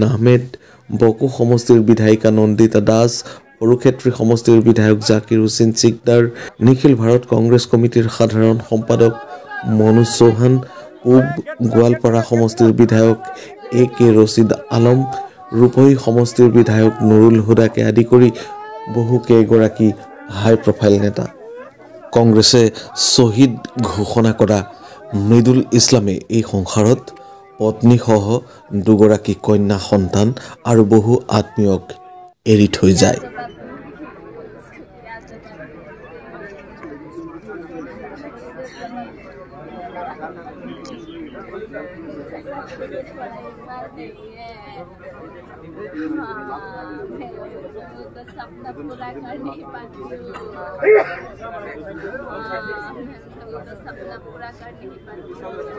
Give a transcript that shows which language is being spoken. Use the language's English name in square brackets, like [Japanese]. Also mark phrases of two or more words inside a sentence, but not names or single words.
[Assamese] আহমেদ, বকো সমষ্টিৰ বিধায়িকা নন্দিতা দাস, সৰুক্ষেত্ৰী সমষ্টিৰ বিধায়ক জাকিৰ হুছেইন চিকদাৰ, নিখিল ভাৰত কংগ্ৰেছ কমিটিৰ সাধাৰণ সম্পাদক মনোজ চৌহান, পূব গোৱালপাৰা সমষ্টিৰ বিধায়ক AK ৰছিদ আলম, ৰূপহী সমষ্টিৰ বিধায়ক নুৰুল হুদাকে আদি কৰি বহু কেইগৰাকী [English] high profile [Assamese] নেতা। কংগ্ৰেছে শ্বহীদ ঘোষণা কৰা মৃদুল ইছলামে এই সংসাৰত পত্নীসহ দুগৰাকী কন্যা সন্তান আৰু বহু আত্মীয়ক এৰি থৈ যায়। [Hindi] सपना पूरा कर नहीं पाती हूँ, सपना पूरा कर नहीं पाती हूँ।